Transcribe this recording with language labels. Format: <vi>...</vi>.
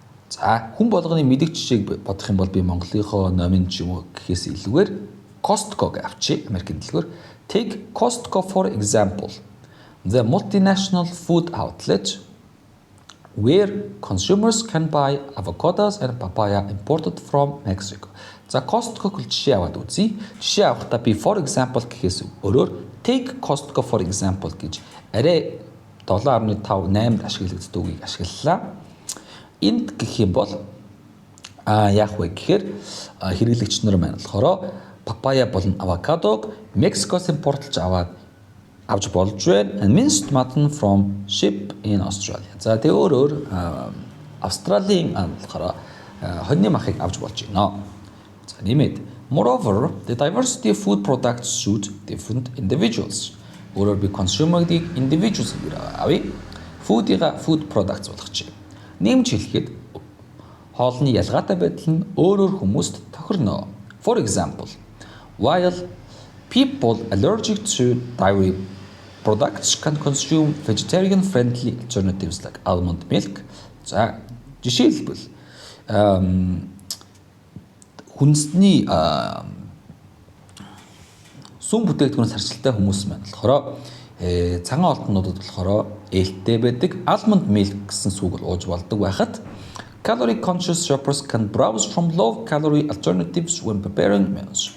<mn>За хүн болгоны мэдих жишээг бодох юм бол би Монголынхоо номын ч юм уу гэхээс илүүгээр Costco-г авчи Америкийн дэлгүүр.</mn> <en>Take Costco for example. The multinational food outlet where consumers can buy avocados and papaya imported from Mexico.</en> <mn>За Costco-г жишээ аваад үзье. Жишээ авахдаа би</mn> <en>for example</en> <mn>гэхээс өөрөөр</mn> <en>take Costco for example</en> <mn>гэж арай 7.5-8 ашиглагддаг үгийг ашиглалаа. Энд гэх юм бол яах вэ гэхээр хэрэглэгч нар маань болохоор папая болон авокадог Мексикоос импортлж авч болж байна.</mn> <en>And minced mutton from ship in Australia.</en> <mn>За тэгээ өөрөөр Австралийн болохоор хоньны махыг авч болж байна. За нэмээд</mn> <en>moreover the diversity of food products suit different individuals.</en> <mn>Өөрөөр би consumer-ийг individuals гэж авъя.</mn> <en>Food products</en> <mn>болгочих. Нэмж хэлэхэд хоолны ялгаатай байдал нь өөрөөр хүмүүст тохирно.</mn> <en>For example, while people allergic to dairy products can consume vegetarian-friendly alternatives like almond milk.</en> <mn>За жишээлбэл хүнсний сүм бүтээгдэхүүнээс харьцалтай хүмүүс маань болохоор цагаан олднуудад болохоор ээлтэй байдаг almond milk гэсэн сүг ууж болдог байхад</mn> <en>calorie conscious shoppers can browse from low calorie alternatives when preparing meals.</en>